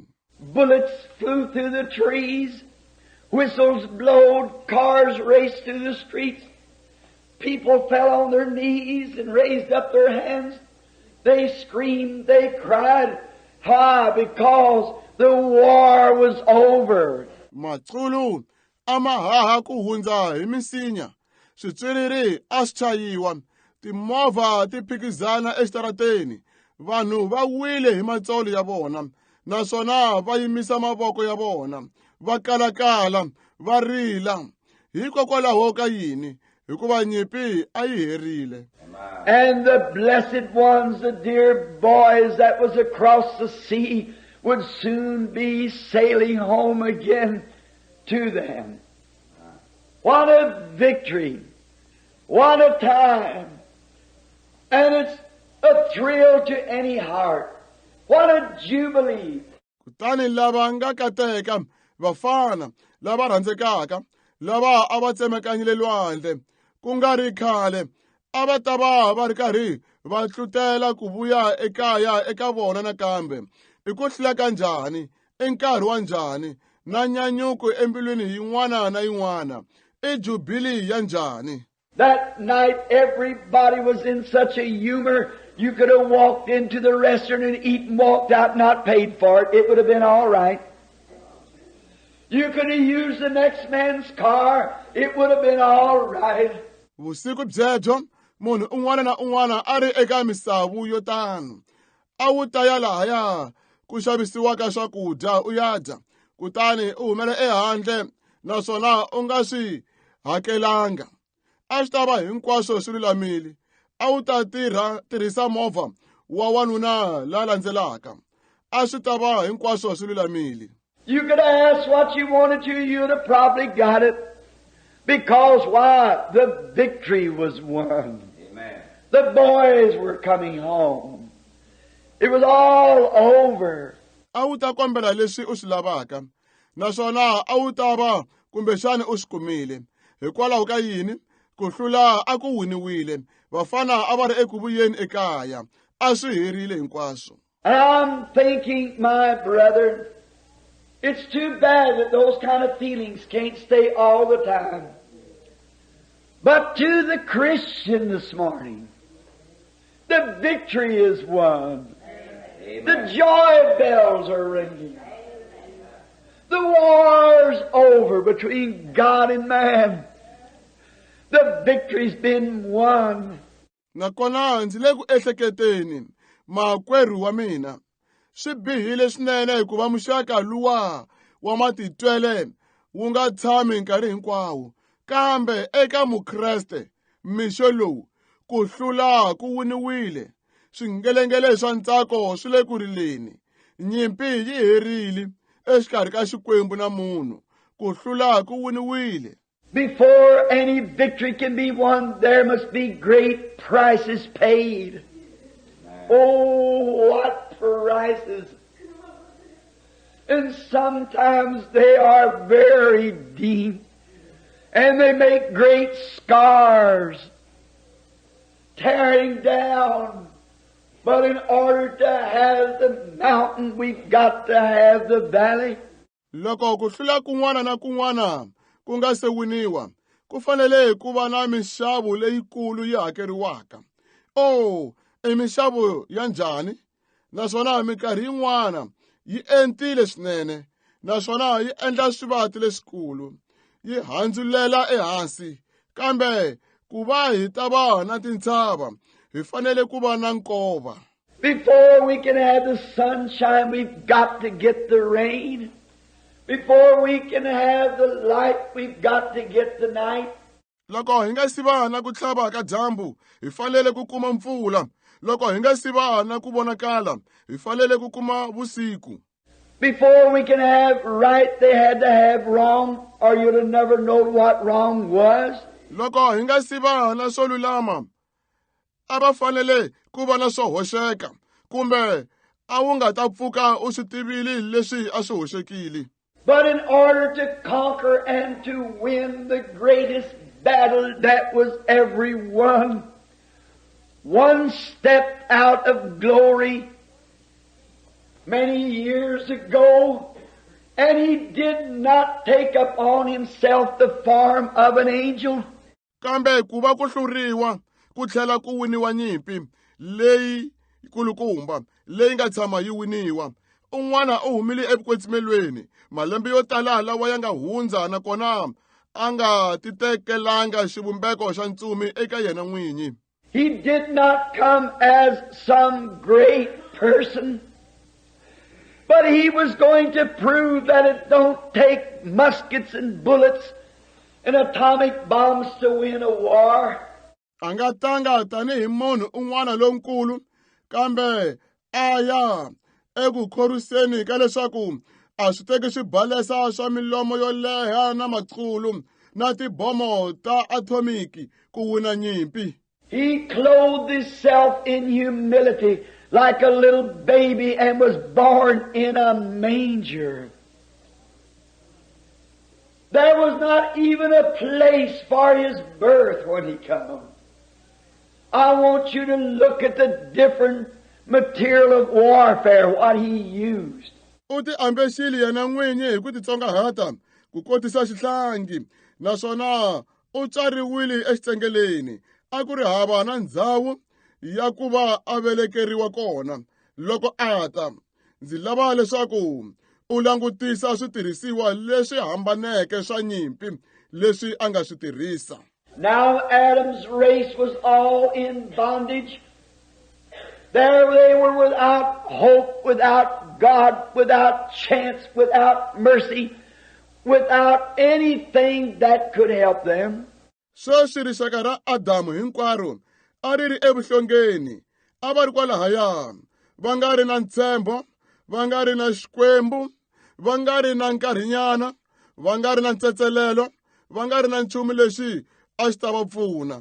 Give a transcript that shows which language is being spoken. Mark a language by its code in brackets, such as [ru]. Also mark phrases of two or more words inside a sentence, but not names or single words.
[en] Bullets flew through the trees, whistles blowed, cars raced through the streets. People fell on their knees and raised up their hands. They screamed, they cried. Why? Because the war was over. [ts] Matsulu amahaha ku hundza hi misinya, switswiriri a swi chayiwa, timovha ti phikizana exitarateni, vanhu va wile hi matsolo ya vona, naswona va yimisa mavoko ya vona, va kalakala, va rila. Hikokwalaho ka yini? Hikuva nyimpi a yi herile. [en] And the blessed ones, the dear boys that was across the sea, would soon be sailing home again to them. What a victory! What a time! And it's a thrill to any heart. What a jubilee! [ts] Kutani lava nga kateka, vafana, lava rhandzekaka, lava a va tsemakanyile lwandle, ku nga ri khale, a va ta va ri karhi va tlutela ku vuya ekaya eka vona nakambe. I ku hlula ka njhani, i nkarhi wa njhani, na nyanyuko embilwini yin'wana na yin'wana, i jubilii ya njhani. [en] That night everybody was in such a humor, you could have walked into the restaurant and eaten, walked out, not paid for it. It would have been all right. You could have used the next man's car. It would have been all right. [ts] Vusiku byebyo, munhu un'wana na un'wana a ri eka misavu yo tano. A wu ta ya lahaya ku xavisiwaka swakudya u ya dya, kutani u humela ehandle naswona u nga swi hakelanga. A swi ta va hinkwaswo swi lulamile. A wu ta tirhisa movha wa wanuna la landzelaka. A swi ta va hinkwaswo swi lulamile. [en] You could ask what you wanted to, you'd have probably got it. Because why? The victory was won. Amen. The boys were coming home. It was all over. [ts] A wu ta kombela leswi u swi lavaka, naswona a wu ta va kumbexani u swi kumile. Hikwalaho ka yini? Ku hlula a ku winiwile. Vafana a va ri eku vuyeni ekaya. A swi herile hinkwaswo. [en] And I'm thinking, my brother, it's too bad that those kind of feelings can't stay all the time. But to the Christian this morning, the victory is won. Amen. The joy bells are ringing. The war's over between God and man. The victory's been won. [ts] Nakona ndzi le ku ehleketeni makwerhu wa mina. Swi bihile swinene hikuva muxaka luwa wa matitwele wu nga tshami nkarhi hinkwawo. Kambe eka mukreste mixo lowu ku hlula ku winiwile. Swingelengele swa ntsako swi le ku rileni. Nyimpi yi herile exikarhi ka Xikwembu na munhu. Ku hlula ku winiwile. [en] Before any victory can be won, there must be great prices paid. Oh, what prices! And sometimes they are very deep. And they make great scars, tearing down. But in order to have the mountain, we've got to have the valley. [ts] Loko ku hlula kun'wana na kun'wana ku nga se winiwa, ku fanele ku va na mixavo leyikulu yi hakeriwaka. Oh, I mixavo ya njhani? Naswona minkarhi yin'wana yi entile swinene, naswona yi endla swivati leswikulu. Yi handzulela ehansi, kambe ku va hi ta va na tintshava, hi fanele ku va na nkova. [en] Before we can have the sunshine, we've got to get the rain. Before we can have the light, we've got to get the night. [ts] Loko hi nga si va na ku tlhava ka dyambu, hi fanele ku kuma mpfula. Loko hi nga si va na ku vonakala, hi fanele ku kuma vusiku. [en] Before we can have right, they had to have wrong, or you'd have never known what wrong was. [ts] Loko hi nga si va na swo lulama, a va fanele ku va na swo hoxeka, kumbe a wu nga ta pfuka u swi tivile leswi a swi hoxekile. [en] But in order to conquer and to win the greatest battle that was ever won, one stepped out of glory many years ago, and he did not take upon himself the form of an angel. [ts] Kambe ku va ku hluriwa, ku tlhela ku winiwa nyimpi leyi kulukumba, leyi nga tshama yi winiwa. Un'wana u humile evukwetsimelweni, malembe yo tala lawa ya nga hundza, nakona a nga titekelanga xivumbeko xa ntsumi eka yena n'winyi. [en] He did not come as some great person, but he was going to prove that it don't take muskets and bullets and atomic bombs to win a war. [ts] A nga tanga tanihi munhu un'wana lonkulu, kambe a ya eku khoriseni ka leswaku a swi teki swibalesa swa milomo yo leha na maqhulu na tibomo ta atomiki ku wina nyimpi. [en] He clothed himself in humility like a little baby and was born in a manger. There was not even a place for his birth when he came. I want you to look at the different material of warfare, what he used. [ts] U ti ambexile yena n'winyi hi ku titsongahata ku kotisa xihlangi, naswona u tswariwile exitsengeleni. A ku ri hava na ndhawu ya ku va a velekeriwa kona. Loko a ta, ndzi lava leswaku u langutisa switirhisiwa leswi hambaneke swa nyimpi leswi a nga swi tirhisa. [en] Now Adam's race was all in bondage. There they were without hope, without God, without chance, without mercy, without anything that could help them. [ts] Sweswi rixaka ra Adamu hinkwaro a ri ri evuhlongeni, a va ri kwalahaya, va nga ri na ntshembo, va nga ri na xikwembu, va nga ri na nkarhinyana, va nga ri na ntsetselelo, va nga ri na nchumu lexi a xi ta va pfuna.